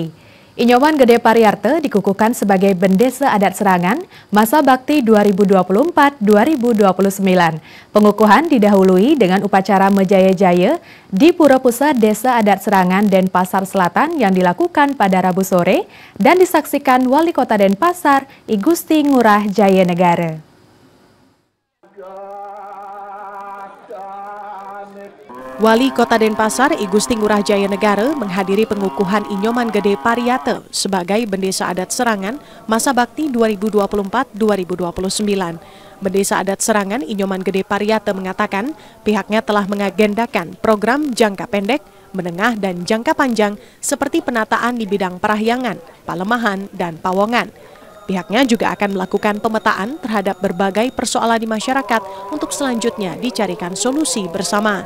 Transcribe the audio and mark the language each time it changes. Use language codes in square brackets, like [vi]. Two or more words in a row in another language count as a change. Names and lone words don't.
[id] Inyoman Gede Pariarte dikukuhkan sebagai Bendesa Adat Serangan masa bakti 2024-2029. Pengukuhan didahului dengan upacara Mejaya-Jaya di Pura Pusat Desa Adat Serangan Denpasar Selatan yang dilakukan pada Rabu sore dan disaksikan Wali Kota Denpasar, I Gusti Ngurah Jaya Negara. Wali Kota Denpasar, I Gusti Ngurah Jaya Negara menghadiri pengukuhan Inyoman Gede Pariarte sebagai Bendesa Adat Serangan masa bakti 2024-2029. Bendesa Adat Serangan Inyoman Gede Pariarte mengatakan pihaknya telah mengagendakan program jangka pendek, menengah dan jangka panjang seperti penataan di bidang perahyangan, palemahan, dan pawongan. Pihaknya juga akan melakukan pemetaan terhadap berbagai persoalan di masyarakat untuk selanjutnya dicarikan solusi bersama.